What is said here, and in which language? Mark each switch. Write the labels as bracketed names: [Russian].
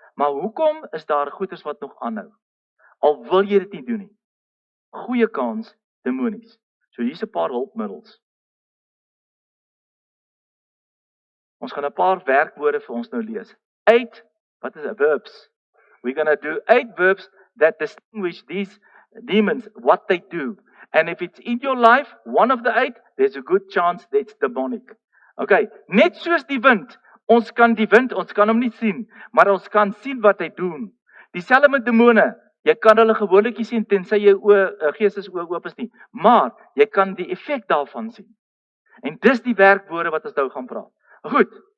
[Afrikaans] Maar hoekom is daar goeders wat nog aanhou? Al wil jy dit nie doen nie. Goeie kans demonies. So hier's 'n paar hulpmiddels. Ons gaan 'n paar werkwoorde vir ons nou lees. 8, wat is dit? Verbs. [English] We're going to do 8 verbs that distinguish these demons, what they do. And if it's in your life, one of the 8, there's a good chance that's demonic. [Afrikaans] Okay, net soos die wind. Ons kan die wind, ons kan hom nie sien, maar ons kan sien wat hy doen. Dieselfde met demone. Jy kan hulle gewoonlik nie sien tensy jou geestesoë oop is nie, maar jy kan die effek daarvan sien. En dis die werkwoorde wat ons nou gaan praat. Goed.